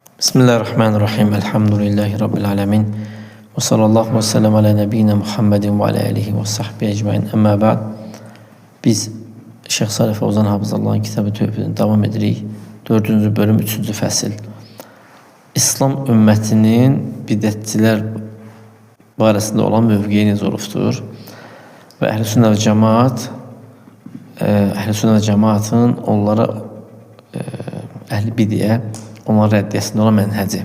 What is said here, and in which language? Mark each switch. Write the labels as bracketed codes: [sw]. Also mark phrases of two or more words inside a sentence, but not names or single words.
[ar] بسم الله الرحمن الرحيم. الحمد لله رب العالمين. وصلى الله وسلم على نبينا محمد وعلى آله وصحبه أجمعين. أما بعد. [az] Biz Şeyh Salih Fevzan Hafızallah'ın kitabı tövbeden devam edirik. 4. bölüm 3. fəsil. İslam ümmətinin bidətçilər barəsində olan mövqeyi necə olubdur? Və Əhl-i Sünnə və Cemaatın onlara Əhl-i Bidiyə onların rəddiyəsində olan mənhəci.